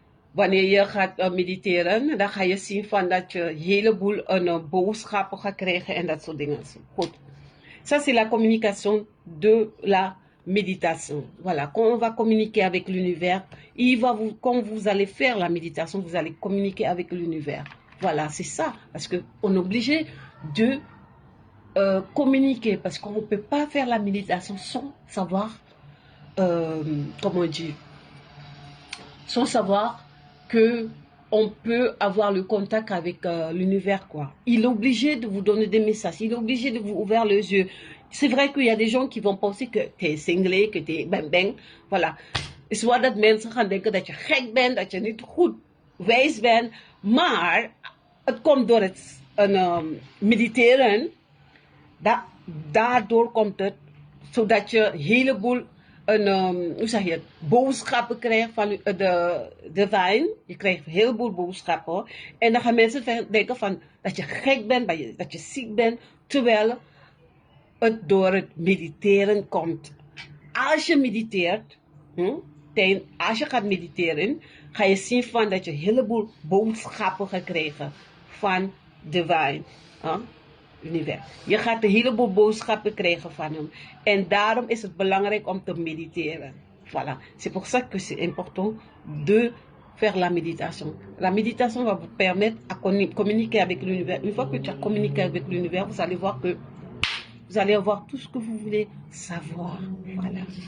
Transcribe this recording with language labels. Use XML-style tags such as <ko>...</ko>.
<nl>Wanneer je gaat mediteren, dan ga je zien van dat je een heleboel boodschappen gaat krijgen en dat soort dingen. Goed.</nl> <fr>Ça, c'est la communication de la méditation. Voilà. Quand on va communiquer avec l'univers, quand vous allez faire la méditation, vous allez communiquer avec l'univers. Voilà, c'est ça. Parce qu'on est obligé de communiquer. Parce qu'on ne peut pas faire la méditation sans savoir, comment dire, sans savoir que on peut avoir le contact avec l'univers, quoi. Il est obligé de vous donner des messages. Il est obligé de vous ouvrir les yeux. C'est vrai qu'il y a des gens qui vont penser que tu es cinglé, que tu es bang. Voilà.</fr> <nl>Het is waar dat mensen gaan denken dat je gek bent, dat je niet goed wijs bent. Maar het komt door het mediteren. Daardoor komt het, zodat je een heleboel hoe zeg je het, boodschappen krijgt van de wijn. Je krijgt een heleboel boodschappen. En dan gaan mensen denken van, dat je gek bent, dat je ziek bent. Terwijl het door het mediteren komt. Als je mediteert, als je gaat mediteren, ga je zien van dat je een heleboel boodschappen gaat krijgen van de wijn. Univers. Je gaat een heleboel boodschappen krijgen van hem. En daarom is het belangrijk om te mediteren.</nl> <fr>Voilà. C'est pour ça que c'est important de faire la méditation. La méditation va vous permettre à communiquer avec l'univers. Une fois que tu as communiqué avec l'univers, vous allez voir que vous allez avoir tout ce que vous voulez savoir. Voilà.</fr>